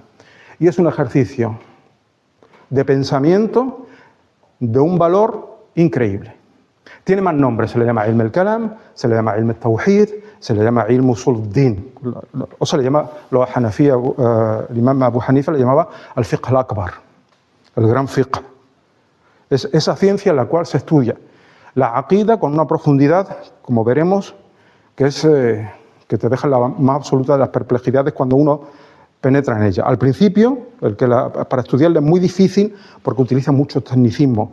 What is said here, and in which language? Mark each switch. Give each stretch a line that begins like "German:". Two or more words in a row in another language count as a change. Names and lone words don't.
Spanish: Y es un ejercicio de pensamiento de un valor increíble. Tiene más nombres, se le llama
Arabic: علم الكلام,
Spanish: se le llama
Arabic: علم التوحيد,
Spanish: se le llama
Arabic: علم أصول الدين,
Spanish: o se le llama, los Hanafía, el imam Abu Hanifa le llamaba
Arabic: الفقه الأكبر,
Spanish: el gran fiqh. Es esa ciencia en la cual se estudia la aqida con una profundidad, como veremos, que te deja la más absoluta de las perplejidades cuando uno penetra en ella. Al principio, para estudiarla es muy difícil porque utiliza mucho tecnicismo.